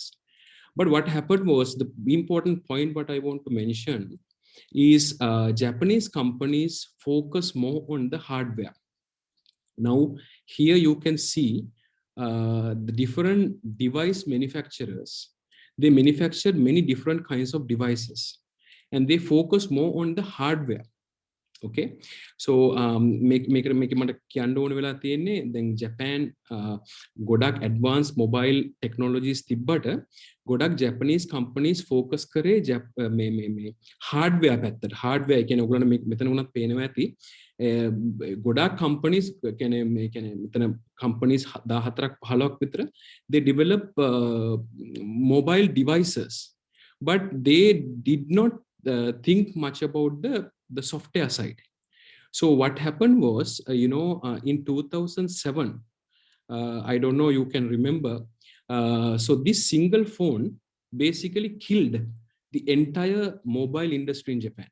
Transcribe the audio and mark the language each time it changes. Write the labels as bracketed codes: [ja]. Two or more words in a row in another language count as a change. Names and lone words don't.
[en] But what happened was, the important point what I want to mention is Japanese companies focus more on the hardware. Now, here you can see the different device manufacturers. They manufacture many different kinds of devices, and they focus more on the hardware. Okay, so make [si] මට කියන්න ඕන වෙලා තියෙන්නේ, දැන් Japan ගොඩක් [en] advanced mobile technologies [si] තිබ්බට ගොඩක් [en] Japanese companies focus [si] කරේ මේ hardware පැත්තට. hardware කියන්නේ ඔයගොල්ලන්ට මෙතන උනත් පේනවා ඇති, ගොඩක් companies කියන්නේ මෙතන companies 14ක් 15ක් විතර, [en] they develop mobile devices, but they did not think much about the software side. So what happened was, in 2007, I don't know, you can remember, so this single phone basically killed the entire mobile industry in Japan.